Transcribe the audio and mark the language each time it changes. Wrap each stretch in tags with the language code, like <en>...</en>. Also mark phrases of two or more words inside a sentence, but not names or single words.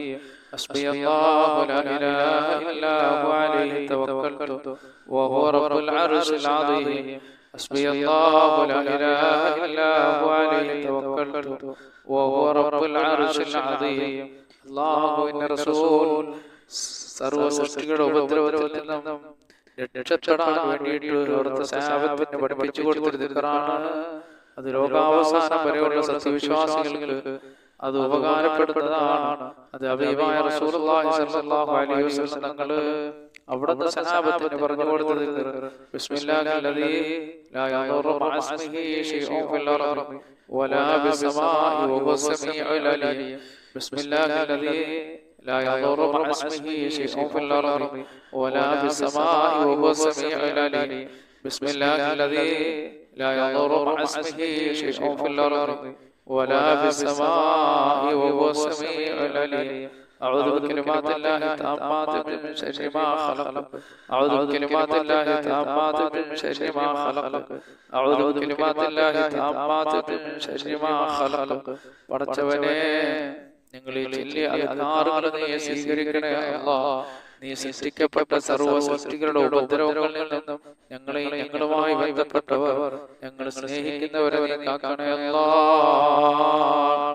<ar>حسبي الله لا إله إلا هو عليه توكلت وهو رب العرش العظيم. حسبي الله لا إله إلا هو عليه توكلت وهو رب العرش العظيم. الله إن رسول</ar> <ml>സർവ്വ സൃഷ്ടികളുടെ ഉപദ്രവത്തിൽ നിന്നും രക്ഷപ്പെടാൻ വേണ്ടിയിട്ട് അവിടുത്തെ സഹാബത്തിന് പഠിപ്പിച്ചു കൊടുത്തൊരു ദിക്റാണ്. അത് ലോകാവസാനം വരെയുള്ള സത്യവിശ്വാസികൾക്ക് അത് ഉപകാരപ്പെടുന്നതാണ്. അത് ഹബീബായ</ml> <ar>رسول الله صلى الله عليه وسلم</ar> <ml>തങ്ങൾ അവിടുത്തെ സഹാബത്തിന് പറഞ്ഞു കൊടുത്തത്</ml> <ar>بسم الله الذي لا يضر مع اسمه شيء في الأرض ولا في السماء وهو السميع العليم. ബിസ്മില്ലാഹില്ലദീ لا يضر مع اسمه شيء في الأرض ولا في السماء وهو السميع العليم. بسم الله الذي لا يضر مع اسمه شيء في الأرض ولا في السماء وهو السميع العليم. أعوذ بكلمات الله التامات من شر ما خلق. أعوذ بكلمات الله التامات من شر ما خلق. أعوذ بكلمات الله التامات من شر ما خلق.</ar> <ml>പടച്ചവനേ, നിങ്ങൾ ഈ ചൊല്ലിയ അദ്കാറുകൾ നീ സ്വീകരിക്കണേ അല്ലാഹ്. നീ സൃഷ്ടിക്കപ്പെട്ട സർവ്വ സൃഷ്ടികളുടെ ഉപദ്രവങ്ങളിൽ നിന്നും ഞങ്ങളെയും ഞങ്ങളുമായി ബന്ധപ്പെട്ടവർ, ഞങ്ങൾ സ്നേഹിക്കുന്നവരെ നീ കാക്കണേ അല്ലാഹ്.</ml>